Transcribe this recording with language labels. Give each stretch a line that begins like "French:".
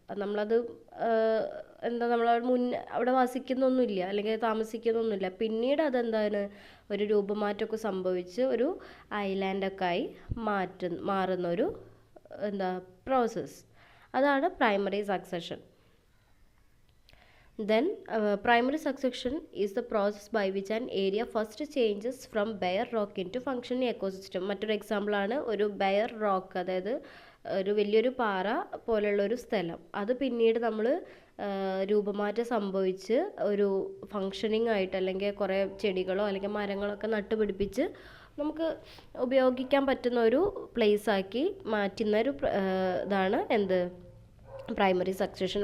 Malayalam: നമ്മളത് എന്താ, നമ്മൾ അവിടെ വസിക്കുന്നൊന്നുമില്ല അല്ലെങ്കിൽ താമസിക്കുന്നൊന്നുമില്ല. പിന്നീട് അതെന്താണ്, ഒരു രൂപമാറ്റമൊക്കെ സംഭവിച്ച് ഒരു ഐലാൻഡൊക്കെ ആയി മാറുന്ന ഒരു എന്താ പ്രോസസ്സ്, അതാണ് primary succession.
English: Then primary succession is the process by which an area first changes from bare rock into functioning ecosystem.
Malayalam: മറ്റൊരു എക്സാമ്പിളാണ് ഒരു ബെയർ റോക്ക്, അതായത് ഒരു വലിയൊരു പാറ പോലെയുള്ള ഒരു സ്ഥലം, അത് പിന്നീട് നമ്മൾ രൂപമാറ്റം സംഭവിച്ച് ഒരു ഫങ്ഷനിങ് ആയിട്ട് അല്ലെങ്കിൽ കുറേ ചെടികളോ അല്ലെങ്കിൽ മരങ്ങളൊക്കെ നട്ടുപിടിപ്പിച്ച് നമുക്ക് ഉപയോഗിക്കാൻ പറ്റുന്ന ഒരു പ്ലേസ് ആക്കി മാറ്റുന്ന ഒരു ഇതാണ് എന്ത്, പ്രൈമറി സക്സഷൻ.